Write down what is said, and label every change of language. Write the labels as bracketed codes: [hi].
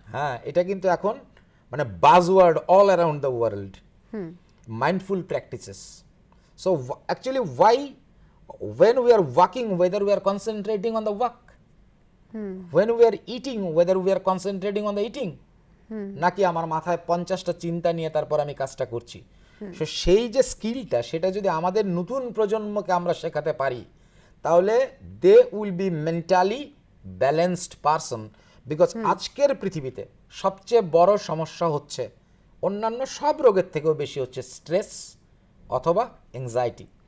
[bn] হ্যাঁ, এটা কিন্তু এখন মানে [en] Buzzword all around the world, mindful practices. So actually why, when we are walking, whether we are concentrating on the walk, when we are eating, whether we are concentrating on the eating, [bn] নাকি আমার মাথায় 50টা চিন্তা নিয়ে তারপর আমি কাজটা করছি। So সেই যে স্কিলটা, সেটা যদি আমাদের নতুন প্রজন্মকে আমরা শেখাতে পারি, তাহলে [en] They will be mentally balanced person. [bn] Because আজকের পৃথিবীতে সবচেয়ে বড় সমস্যা হচ্ছে, অন্যান্য সব রোগের থেকেও বেশি হচ্ছে স্ট্রেস অথবা এংজাইটি।